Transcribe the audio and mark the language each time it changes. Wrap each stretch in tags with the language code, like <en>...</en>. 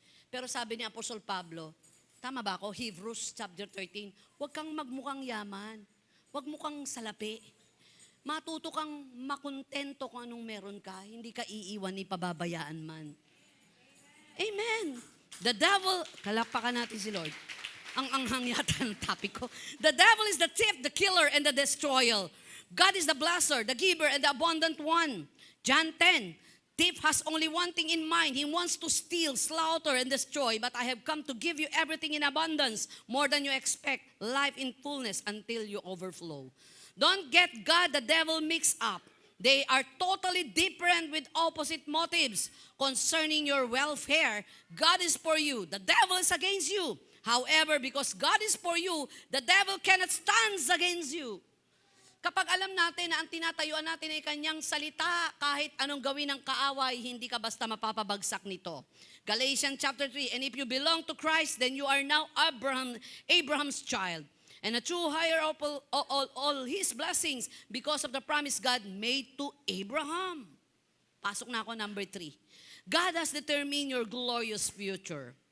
<tl>Pero sabi ni Apostol Pablo, tama ba ako? Hebrews chapter 13, huwag kang magmukhang yaman. Huwag mukhang salapi. Matuto kang makontento kung anong meron ka. Hindi ka iiwan ni pababayaan man. Amen.</tl> <en>The devil,</en> <tl>kalakpakan natin si Lord. Ang anghang yata ng topic ko.</tl> <en>The devil is the thief, the killer, and the destroyer. God is the blesser, the giver, and the abundant one. John 10, thief has only one thing in mind. He wants to steal, slaughter, and destroy. But I have come to give you everything in abundance, more than you expect, life in fullness until you overflow. Don't get God, the devil mixed up. They are totally different with opposite motives concerning your welfare. God is for you. The devil is against you. However, because God is for you, the devil cannot stand against you.</en> <tl>Kapag alam natin na ang tinatayuan natin ay kanyang salita, kahit anong gawin ng kaaway, hindi ka basta mapapabagsak nito.</tl> <en>Galatians chapter 3, and if you belong to Christ, then you are now Abraham's child. And a true heir of all his blessings because of the promise God made to Abraham.</en> <tl>Pasok na ako,</tl> <en>number 3. God has determined your glorious future.</en>